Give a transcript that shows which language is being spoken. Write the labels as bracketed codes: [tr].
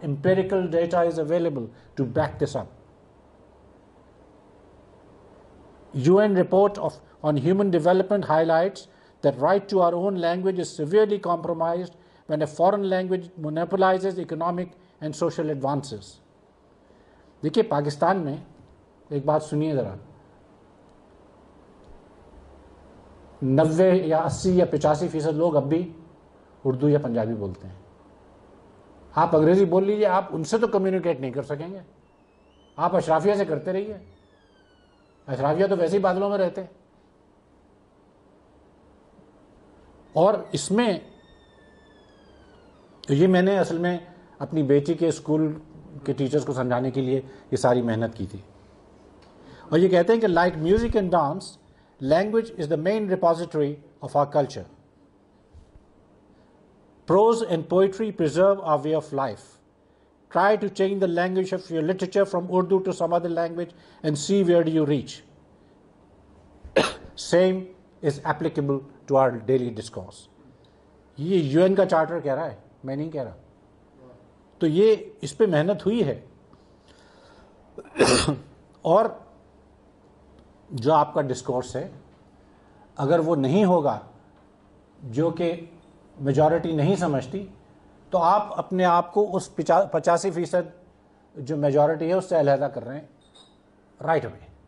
[en] Empirical data is available to back this up. UN report on human development highlights that right to our own language is severely compromised when a foreign language monopolizes economic and social advances. [ur] دیکھیے پاکستان میں ایک بات سنیے ذرا، 90 یا 80 یا 85% لوگ اب بھی اردو یا پنجابی بولتے ہیں. آپ انگریزی بول لیجیے، آپ ان سے تو کمیونیکیٹ نہیں کر سکیں گے. آپ اشرافیہ سے کرتے رہیے، اشرافیہ تو ویسے ہی بادلوں میں رہتے. اور اس میں یہ میں نے اصل میں اپنی بیٹی کے اسکول کے ٹیچرز کو سمجھانے کے لیے یہ ساری محنت کی تھی. اور یہ کہتے ہیں کہ [en] Like music and dance, language is the main repository of our culture. Prose and poetry preserve our way of life. Try to change the language of your literature from Urdu to some other language and see where do you reach. Same is applicable to our daily discourse. [ur] یہ UN کا charter کہہ رہا ہے، میں نہیں کہہ رہا. تو یہ اس پہ محنت ہوئی ہے. اور جو آپ کا ڈسکورس ہے اگر وہ نہیں ہوگا، جو کہ میجورٹی نہیں سمجھتی، تو آپ اپنے آپ کو اس 85% جو میجورٹی ہے اس سے علیحدہ کر رہے ہیں رائٹ اوے.